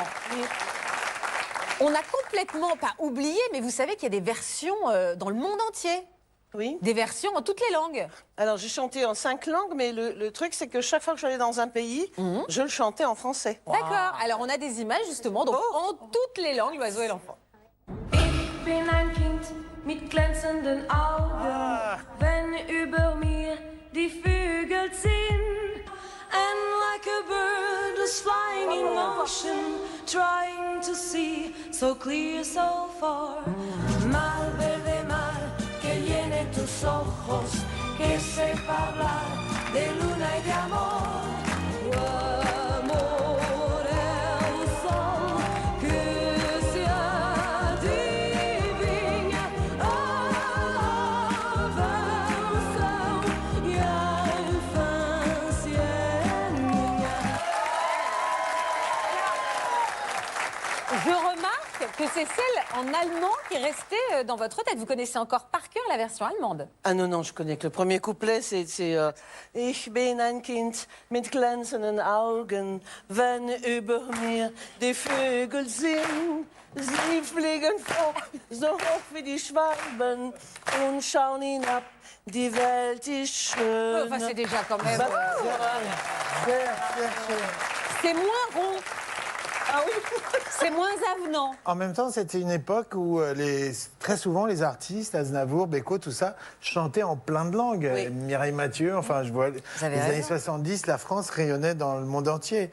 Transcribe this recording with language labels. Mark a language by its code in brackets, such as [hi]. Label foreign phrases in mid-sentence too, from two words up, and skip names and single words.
[fr] On a complètement, pas oublié, mais vous savez qu'il y a des versions dans le monde entier. Oui. Des versions en toutes les langues. Alors, j'ai chanté en 5 langues, mais le truc, c'est que chaque fois que j'allais dans un pays, je le chantais en français. D'accord. Alors, on a des images, justement, donc en toutes les langues, l'oiseau et l'enfant. [de] Ich bin ein Kind mit glänzenden Augen, wenn über mir die Vögel ziehen. [en] And like a bird is flying in ocean, trying to see so clear, so far. [es] Mar verde mar, que llene tus ojos, que sepa hablar de luna y de amor. [pt] Amor é o sol que se adivinha, avançam e a infância é minha. [fr] Je remarque que c'est celle en allemand qui est restée dans votre tête. Vous connaissez encore par cœur la version allemande. Ah non, je connais que le premier couplet, c'est [de] Ich bin ein Kind mit glänzenden Augen, wenn über mir die Vögel singen. Sie fliegen vor, so hoch wie die Schwalben und schauen hinab. Die Welt ist schön. [fr] Enfin, c'est déjà quand même... c'est moins rond. Ah oui. C'est moins avenant. En même temps, c'était une époque où très souvent les artistes, Aznavour, Beko, tout ça, chantaient en plein de langues. Oui. Mireille Mathieu, enfin, je vois, les années 70, la France rayonnait dans le monde entier.